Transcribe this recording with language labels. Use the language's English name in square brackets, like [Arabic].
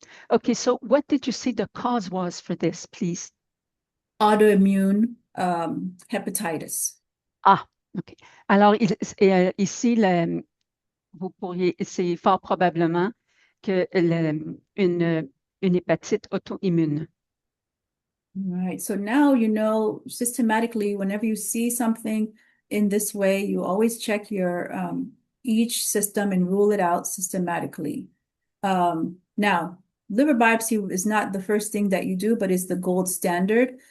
[English] Okay, so what did you say the cause was for this, please? Autoimmune hepatitis. Ah, OK. [French] Alors, ici, vous pourriez, c'est fort probablement que une hépatite auto-immune. [English] Right. So now systematically, whenever you see something in this way, you always check your each system and rule it out systematically. Now, liver biopsy is not the first thing that you do, but it's the gold standard.